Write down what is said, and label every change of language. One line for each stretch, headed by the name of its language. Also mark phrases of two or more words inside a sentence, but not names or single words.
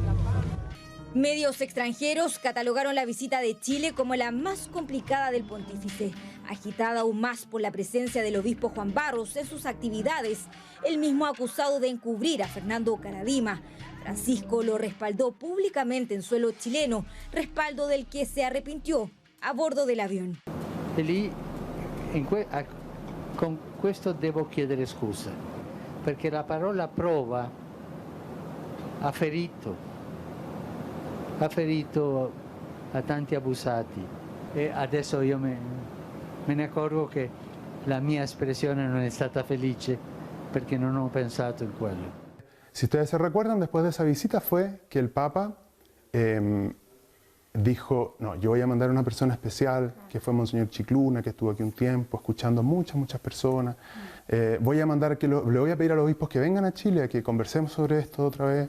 Spanish: Medios extranjeros catalogaron la visita de Chile como la más complicada del pontífice, agitada aún más por la presencia del obispo Juan Barros en sus actividades, el mismo acusado de encubrir a Fernando Karadima. Francisco lo respaldó públicamente en suelo chileno, respaldo del que se arrepintió a bordo del avión.
Italian: E lì, con questo devo chiedere scusa, perché la parola prova ha ferito a tanti abusati e adesso io me ne accorgo che la mia espressione non è stata felice perché non ho pensato in quello.
Spanish: Si ustedes se recuerdan, después de esa visita fue que el Papa dijo, no, yo voy a mandar a una persona especial, que fue Monseñor Chicluna, que estuvo aquí un tiempo escuchando muchas personas. Le voy a pedir a los obispos que vengan a Chile, a que conversemos sobre esto otra vez.